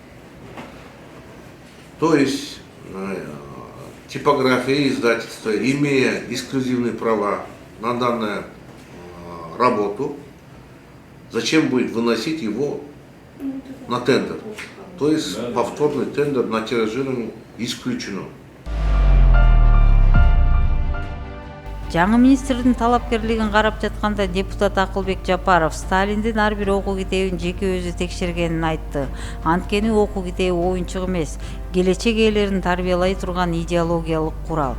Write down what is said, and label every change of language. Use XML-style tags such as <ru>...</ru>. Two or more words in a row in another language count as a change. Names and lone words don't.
<ru>То есть типография и издательство, имея эксклюзивные права на данную работу, зачем будет выносить его на тендер? То есть повторный тендер на тиражирование исключено.</ru> <ky>Жаңы министрдин талапкерлигин карап жатканда депутат Акылбек Жапаров Сталиндин ар бир окуу китебин жеке өзү текшергенин айтты. Анткени окуу китеби оюнчук эмес, келечек ээлерин тарбиялай турган идеологиялык курал.</ky>